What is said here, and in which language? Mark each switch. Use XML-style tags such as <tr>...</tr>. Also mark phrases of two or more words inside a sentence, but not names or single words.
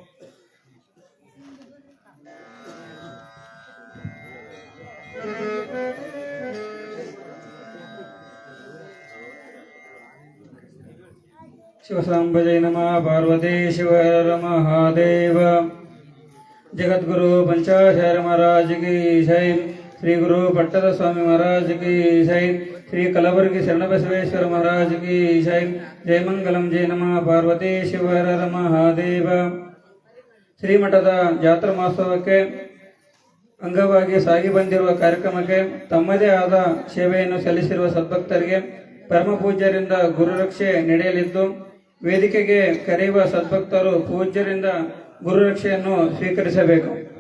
<kn>ಶಿವಸಾಂಬಜಯ ನಮಃ. ಪಾರ್ವತಿ ಶಿವರ ಮಹಾದೇವ.</kn> <hi>जगतगुरु पंचाशर महाराज की जय. श्री गुरु पट्टद स्वामी महाराज की जय.</hi> <kn>ಶ್ರೀ ಕಲಬುರಗಿ ಶರಣಬಸವೇಶ್ವರ</kn> <hi>महाराज की जय.</hi> <kn>ಜೈ ಮಂಗಲಂ ಜೈ ನಮಃ ಪಾರ್ವತಿ ಶಿವ ಹರ ಹರ ಮಹಾದೇವ. ಶ್ರೀಮಠದ ಜಾತ್ರಾ ಮಹೋತ್ಸವಕ್ಕೆ ಅಂಗವಾಗಿ ಸಾಗಿ ಬಂದಿರುವ ಕಾರ್ಯಕ್ರಮಕ್ಕೆ ತಮ್ಮದೇ ಆದ ಸೇವೆಯನ್ನು ಸಲ್ಲಿಸಿರುವ ಸದ್ಭಕ್ತರಿಗೆ ಪರಮ ಪೂಜ್ಯರಿಂದ ಗುರುರಕ್ಷೆ ನಡೆಯಲಿದ್ದು, ವೇದಿಕೆಗೆ ಕರೆಯುವ ಸದ್ಭಕ್ತರು ಪೂಜ್ಯರಿಂದ ಗುರುರಕ್ಷೆಯನ್ನು ಸ್ವೀಕರಿಸಬೇಕು.</kn>